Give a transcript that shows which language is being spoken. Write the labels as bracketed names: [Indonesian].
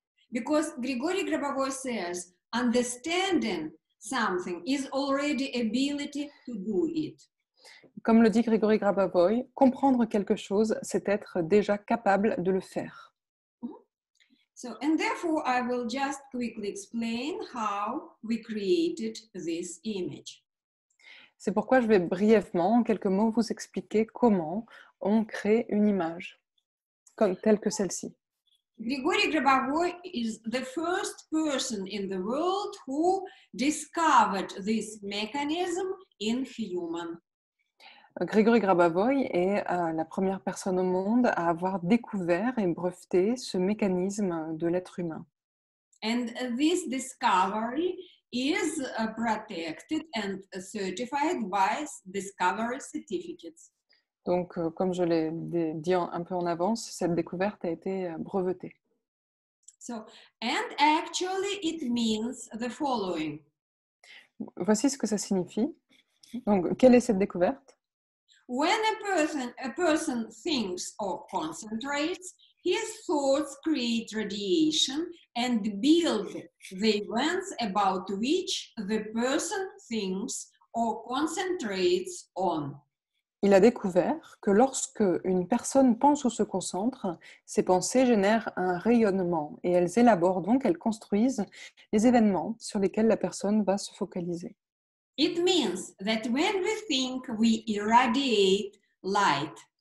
[English] Because Grigory Grabovoy says, understanding something is already ability to do it. [French] Comme le dit Grigory Grabovoy, comprendre quelque chose, c'est être déjà capable de le faire. [English] So, and therefore, I will just quickly explain how we created this image. [French] C'est pourquoi je vais brièvement, en quelques mots, vous expliquer comment on crée une image, telle que celle-ci. [English] Grigory Grabovoy is the first person in the world who discovered this mechanism in human. [French] Grigory Grabovoy est la première personne au monde à avoir découvert et breveté ce mécanisme de l'être humain. [English] And this discovery is protected and certified by discovery certificates. [French] Donc, comme je l'ai dit un peu en avance, cette découverte a été brevetée. [English] So, and actually it means the following. [French] Voici ce que ça signifie. Donc, quelle est cette découverte? [English] When a person thinks or concentrates, his thoughts create radiation and build the events about which the person thinks or concentrates on. [French] Il a découvert que lorsque une personne pense ou se concentre, ses pensées génèrent un rayonnement et elles élaborent donc, elles construisent les événements sur lesquels la personne va se focaliser. [English] It means that when we think, we irradiate light.